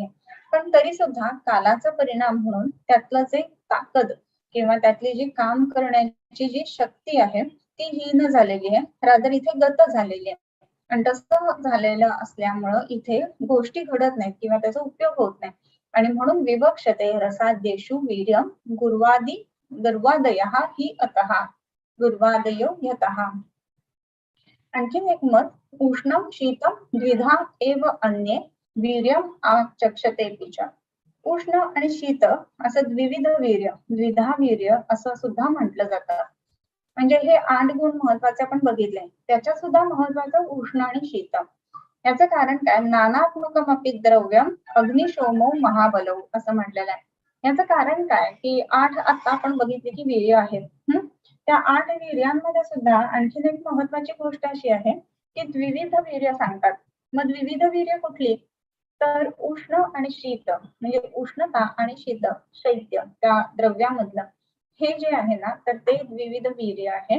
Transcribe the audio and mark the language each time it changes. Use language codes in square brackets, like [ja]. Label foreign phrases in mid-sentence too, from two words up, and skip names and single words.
[mr] पण तरी सुद्धा कालाचा परिणाम म्हणून त्यातलं जे ताकद किंवा त्यातली जी काम करण्याची जी शक्ती आहे, ती हीन झालेली आहे. रादर इथे गत झालेली आहे. आणि तसं झालेलं असल्यामुळं इथे गोष्टी घडत नाहीत किंवा त्याचा उपयोग होत नाही. आणि म्हणून [sa] विवक्षते रसाद्येषु वीर्यं गुर्वादी गर्वादयः हि अतः गुर्वादयो यतः. [mr] आणखीन एक मत, [sa] उष्णं शीतं द्विधा एव अन्ये वीर्यं आचक्षतेऽपि च. [mr] उष्ण आणि शीत असं द्विविध वीर्य, द्विधा वीर्य असं सुद्धा म्हटलं जातं. म्हणजे हे 8 गुण महत्वाचे आपण बघितले. त्याच्यात सुद्धा महत्वाचं उष्ण आणि शीत. याचं कारण काय, [sa] नानात्मकमपि द्रव्यम अग्निशोमो महाबलौ [mr] असं म्हटलेलं आहे. याचं कारण काय, की 8 आता आपण बघितले की वीर्य आहेत. त्या 8 वीर्यांमध्ये सुद्धा आणखीन एक महत्वाची गोष्ट अशी आहे की द्विविध वीर्य सांगतात. मग द्विविध वीर्य कुठली, तर उष्ण आणि शीत, म्हणजे उष्णता आणि शीत, शैत्य त्या द्रव्यामधलं हे जे आहे ना, तर ते द्विविध वीर्य आहे.